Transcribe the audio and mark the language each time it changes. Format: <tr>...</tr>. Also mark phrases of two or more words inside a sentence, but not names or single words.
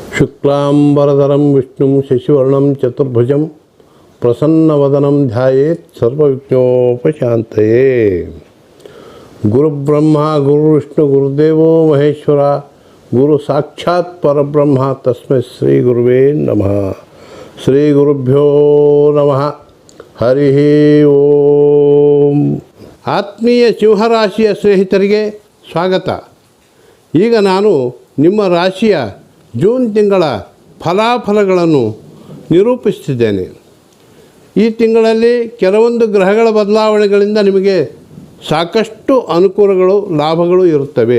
<sa>ಶುಕ್ಲಾಂಬರಧರಂ ವಿಷ್ಣುಂ ಶಶಿವರ್ಣಂ ಚತುರ್ಭುಜಂ ಪ್ರಸನ್ನವದನಂ ಧ್ಯಾಯೇತ್ ಸರ್ವವಿಘ್ನೋಪಶಾಂತಯೇ. ಗುರುಬ್ರಹ್ಮ ಗುರುವಿಷ್ಣು ಗುರುದೇವೋ ಮಹೇಶ್ವರ ಗುರು ಸಾಕ್ಷಾತ್ ಪರಬ್ರಹ್ಮ ತಸ್ಮೈ ಶ್ರೀ ಗುರುವೇ ನಮಃ. ಶ್ರೀ ಗುರುಭ್ಯೋ ನಮಃ. ಹರಿ ಓಂ.</sa> <kn>ಆತ್ಮೀಯ ಸಿಂಹರಾಶಿಯ ಸ್ನೇಹಿತರಿಗೆ ಸ್ವಾಗತ. ಈಗ ನಾನು ನಿಮ್ಮ ರಾಶಿಯ ಜೂನ್ ತಿಂಗಳ ಫಲಾಫಲಗಳನ್ನು ನಿರೂಪಿಸುತ್ತಿದ್ದೇನೆ. ಈ ತಿಂಗಳಲ್ಲಿ ಕೆಲವೊಂದು ಗ್ರಹಗಳ ಬದಲಾವಣೆಗಳಿಂದ ನಿಮಗೆ ಸಾಕಷ್ಟು ಅನುಕೂಲಗಳು ಲಾಭಗಳು ಇರುತ್ತವೆ.</kn>